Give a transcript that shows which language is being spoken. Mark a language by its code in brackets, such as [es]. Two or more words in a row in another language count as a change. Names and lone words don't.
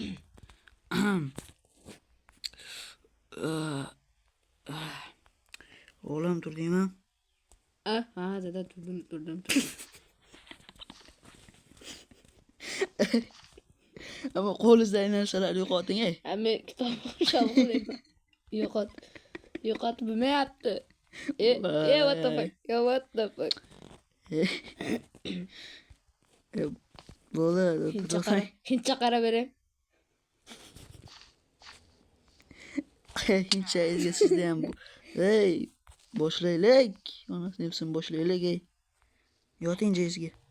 [uz] O'g'lim, turdingmi? Ha, dada turdim. Ama qo'lingizdan narsalarni yo'qoting, ey. Men kitob o'qisham qo'layman. Yo'qot bilmayapti. [en] What the fuck? What the fuck? [uz] Bo'ldi, Hindcha qarab berem. Hindchangizga sizda ham ey, boshlaylik. Onasini debsin, boshlaylik, ey. Yoting joyingizga.